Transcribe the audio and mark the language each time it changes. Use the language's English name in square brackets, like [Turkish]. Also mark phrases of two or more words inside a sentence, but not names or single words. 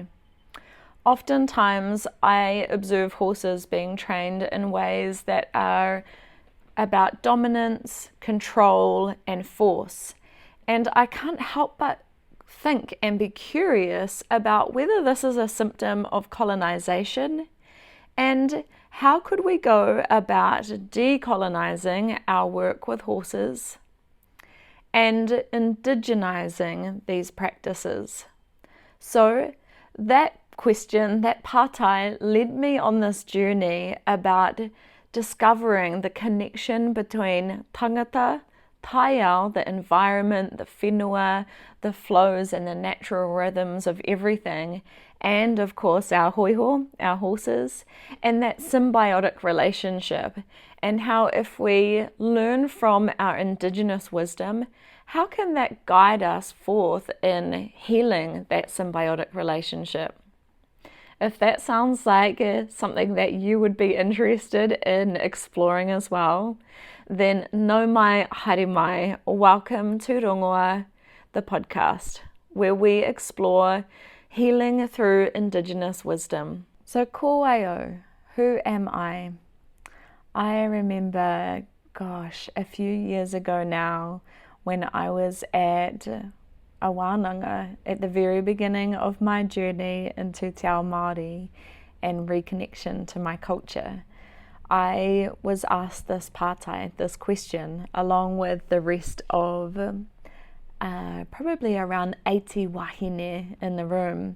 [English] Oftentimes I observe horses being trained in ways that are about dominance, control and force, and I can't help but think and be curious about whether this is a symptom of colonisation and how could we go about decolonising our work with horses and indigenising these practices. So that question, that pātai, led me on this journey about discovering the connection between [Māori] tangata, taiao, [English] the environment, the whenua, the flows and the natural rhythms of everything, and of course our hoiho, our horses, and that symbiotic relationship, and how if we learn from our indigenous wisdom, how can that guide us forth in healing that symbiotic relationship? If that sounds like something that you would be interested in exploring as well, then [Māori] no mai haere mai, [English] welcome to Rongoā, the podcast, where we explore healing through indigenous wisdom. [Māori] So ko waio, [English] who am I? I remember, a few years ago now, when I was at a wānanga at the very beginning of my journey into [Māori] Te Ao Māori [English] and reconnection to my culture, I was asked this pātai, this question, along with the rest of probably around 80 wahine in the room.